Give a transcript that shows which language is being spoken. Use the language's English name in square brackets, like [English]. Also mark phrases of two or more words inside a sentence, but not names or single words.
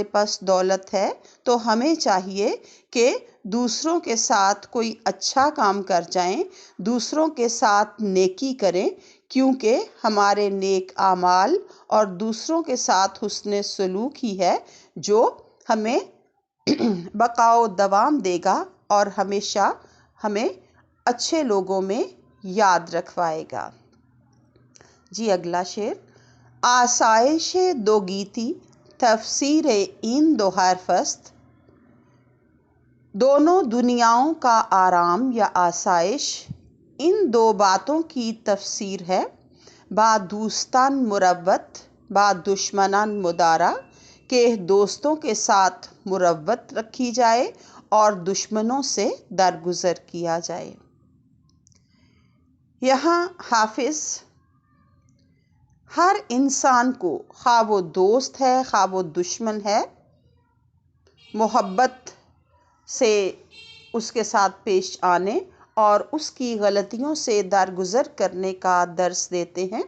[Urdu] پاس دولت ہے تو ہمیں چاہیے کہ دوسروں کے ساتھ کوئی اچھا کام کر جائیں، دوسروں کے ساتھ نیکی کریں، کیونکہ ہمارے نیک اعمال اور دوسروں کے ساتھ حسن سلوک ہی ہے جو ہمیں بقا و دوام دے گا اور ہمیشہ ہمیں اچھے لوگوں میں یاد رکھوائے گا۔ جی اگلا شعر، [Persian] آسائش دو گیتی تفسیر این دو حرف است، [Urdu] دونوں دنیاؤں کا آرام یا آسائش ان دو باتوں کی تفسیر ہے، [Persian] با دوستان مروت با دشمنان مدارا، [Urdu] کہ دوستوں کے ساتھ مروت رکھی جائے اور دشمنوں سے درگزر کیا جائے۔ یہاں حافظ ہر انسان کو، خواہ وہ دوست ہے خواہ وہ دشمن ہے، محبت سے اس کے ساتھ پیش آنے اور اس کی غلطیوں سے درگزر کرنے کا درس دیتے ہیں.